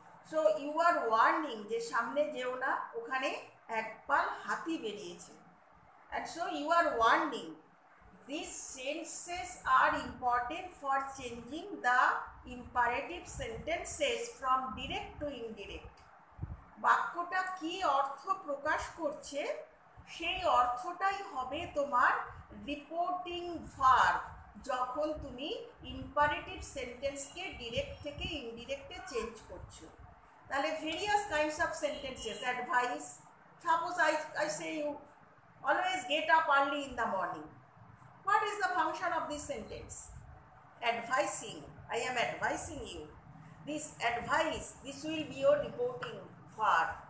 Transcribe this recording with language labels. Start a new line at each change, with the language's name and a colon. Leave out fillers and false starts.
English: So you are warning
Bangla: যে সামনে যেও না, ওখানে একপাল হাতি বেরিয়েছে।
English: And so you are warning. These sentences are important for changing the imperative sentences from direct to indirect.
Bangla: বাক্যটা কি অর্থ প্রকাশ করছে সেই অর্থটাই হবে তোমার রিপোর্টিং ভার্ব যখন তুমি ইম্পারেটিভ সেন্টেন্সকে ডিরেক্ট থেকে ইনডিরেক্টে চেঞ্জ করছো।
English: তাহলে various kinds of sentences, advice, suppose I say you always get up early in the morning. What is the function of this sentence? Advising. I am advising you. This advice, this will be your reporting verb.